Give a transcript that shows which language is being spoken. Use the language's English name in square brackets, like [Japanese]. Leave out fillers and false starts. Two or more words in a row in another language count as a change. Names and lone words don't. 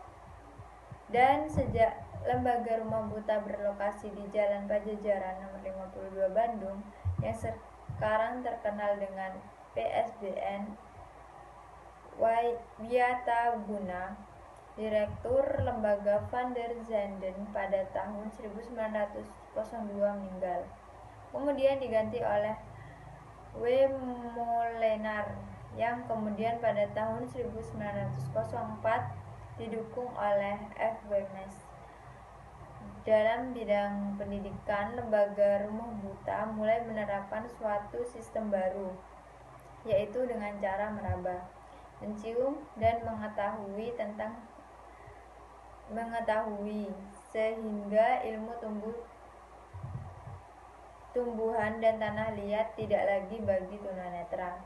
[Indonesian] Dan sejak lembaga rumah buta berlokasi di Jalan Pajajaran nomor 52 Bandung, yang sekarang terkenal dengan PSBN Wiata Guna, Direktur lembaga van der Zanden pada tahun 1902 meninggal. Kemudian diganti oleh W. Molenaar, yang kemudian pada tahun 1904 didukung oleh F. Wemes. Dalam bidang pendidikan, lembaga rumah buta mulai menerapkan suatu sistem baru, yaitu dengan cara meraba, mencium, dan mengetahui, sehingga ilmu tumbuhan dan tanah liat tidak lagi bagi tunanetra.